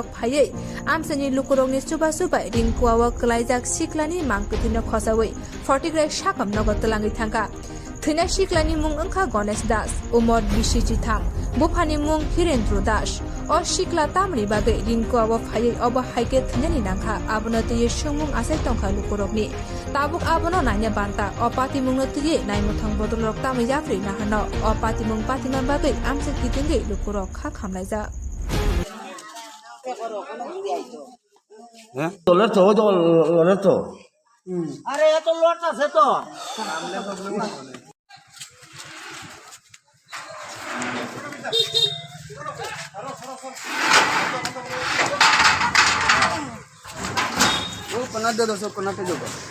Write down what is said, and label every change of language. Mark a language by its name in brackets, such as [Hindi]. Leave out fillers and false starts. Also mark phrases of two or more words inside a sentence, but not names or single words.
[Kok Borok] फायै आमसेनि लुकुरकनि सुबा सुबाय रिंकुआवक गलायजाक शिकलानि मांगपिथिनो खसावै फटिग्राय साकाम नगर तलाङै थांगा थैना शिकलानि मुं ओंखा गणेश दास उमर बिसिजिथाम बुफानि मुं हिरेन्द्र दास अ शिकला तामनि बागै रिंकुआव फायै अब हाइके थैनानि नांखा आबनो तयै सुमुं आसाय तंखा लुकुरकनि ताबुक आबनो नायना बान्ता अ पाति मुंनो तयै नायमुथां बदलरक तामै जाफ्रि नाहानो अ पाति मुं पातिमान बागै आमसे कितिंगै लुकुरक खा खामलायजा [Bangla] তো আরে এত লট আছে তো কোনা দে দোস কোনা पे যাও